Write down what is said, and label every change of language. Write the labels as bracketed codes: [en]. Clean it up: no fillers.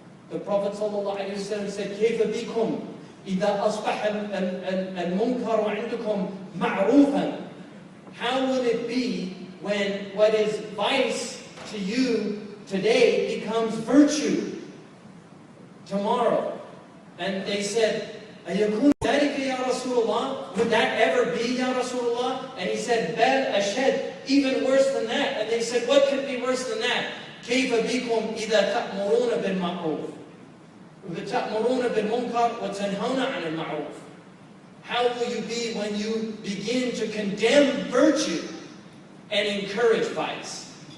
[en] The Prophet ﷺ said, [ar] كيف بكم إذا أصبح المنكر عندكم معروفا. [en] How will it be when what is vice to you today becomes virtue? tomorrow. And they said, [ar] أَيَكُونُ ذَلِكَ يَا رَسُولَ اللَّهِ? [en] Would that ever be, Ya Rasulullah? And he said, [ar] بَلْ أَشَدْ, [en] even worse than that. And they said, what could be worse than that? [ar] كَيْفَ بِكُمْ إِذَا تَأْمُرُونَ بِالْمَعْرُوفِ وَتَأْمُرُونَ بِالْمُنْكَرِ وَتَنْهَوْنَ عَنِ الْمَعْرُوفِ. [en] How will you be when you begin to condemn virtue and encourage vice?